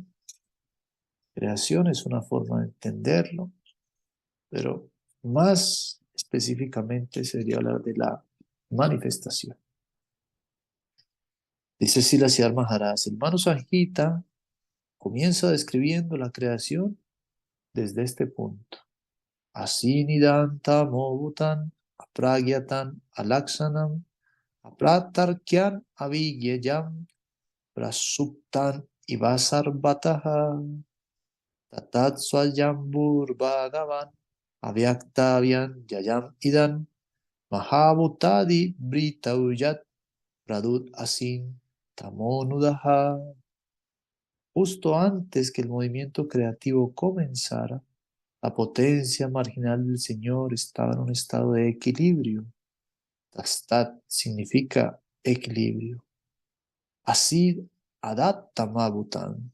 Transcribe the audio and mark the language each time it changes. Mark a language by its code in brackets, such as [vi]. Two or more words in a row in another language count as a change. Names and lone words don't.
[es] Creación es una forma de entenderlo, pero más específicamente sería hablar de la manifestación. Dice Sila Siddhar Maharaj, el Manu Samhita comienza describiendo la creación desde este punto. [sa] Asinidanta mobutan, apragyatan, alaksanam, apratarkyan, avigyayam, prasuptan, ivasarvataha, tatatsvayambur bhagavan, avyaktavyam yayam idan, mahabhutadi britauyat, pradut asin tamonudaha. [es] Justo antes que el movimiento creativo comenzara, la potencia marginal del Señor estaba en un estado de equilibrio. Tastat significa equilibrio. Así, adattamabutan.